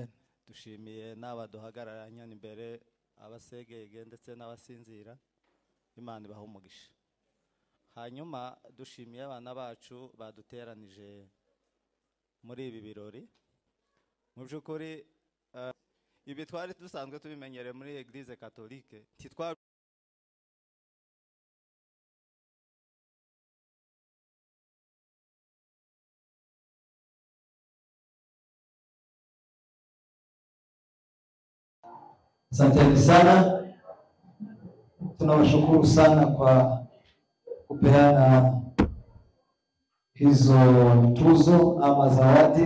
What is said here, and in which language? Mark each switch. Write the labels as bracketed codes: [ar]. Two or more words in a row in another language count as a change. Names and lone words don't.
[rw] Dushimiye n'abaduhagararanye imbere, abasegege ndetse n'abasinzira. Imana ibaho umugisha. Hanyuma dushimiye abana bacu baduteranije muri ibi birori. Mu by'ukuri ibi twari dusanzwe tubimenyereye muri Eglise Catholique. [sw] Asanteni sana, tunawashukuru sana kwa kupeana hizo tuzo ama zawadi.